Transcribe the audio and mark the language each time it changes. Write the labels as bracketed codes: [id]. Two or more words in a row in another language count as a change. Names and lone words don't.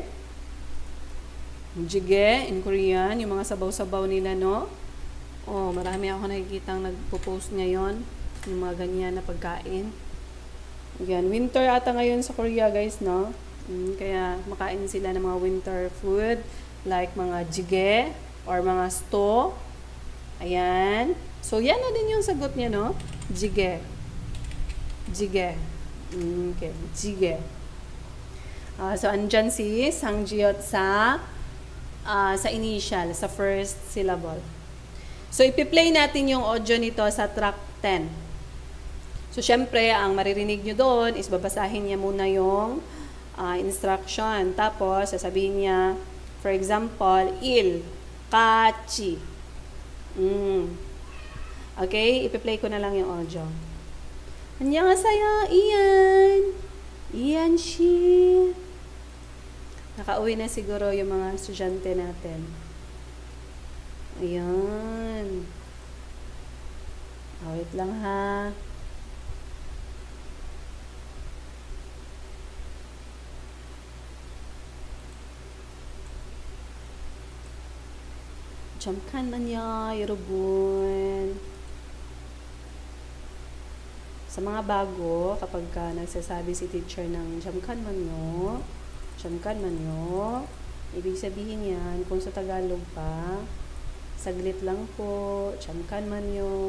[tl] Yung jjigae [en] in Korean, [tl] yung mga sabaw-sabaw nila, no? Oh, marami ako nakikitang nagpo-post ngayon. Yung mga ganyan na pagkain. Yan, winter ata ngayon sa Korea, guys, no? Kaya makain sila ng mga [en] winter food like [tl] mga jjigae or mga stew. Ayan. So, yan na din yung sagot niya, no? [ko] 찌개. 찌개. Okay, 찌개. [tl] So, andyan si Sangjiot sa initial, sa first syllable. So, ipi-play natin yung audio nito sa track 10. So, syempre, ang maririnig nyo doon is babasahin niya muna yung instruction. Tapos, sasabihin niya, [en] for example, [ko] 일, 까치. [tl] Okay, ipi-play ko na lang yung audio. [ko] 안녕하세요, Ian. Ian shi. [tl] Nakauwi na siguro yung mga estudyante natin. Ayan. Wait lang ha. [ko] 잠깐만요, 여러분. [tl] Sa mga bago, kapag nagsasabi si teacher ng 잠깐만요, ibig sabihin yan, kung sa Tagalog pa, saglit lang po, [ko] 잠깐만요.